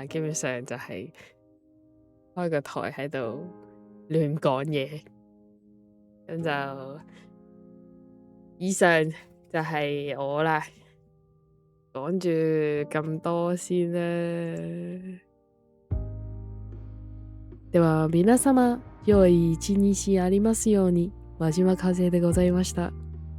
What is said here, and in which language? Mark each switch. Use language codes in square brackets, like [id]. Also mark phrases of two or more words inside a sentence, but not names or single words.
[yue] 基本上就係開個台喺度亂講嘢，咁就以上就係我啦。講住咁多先啦。 [ja] では皆様、良い一日ありますように。真島和也でございました。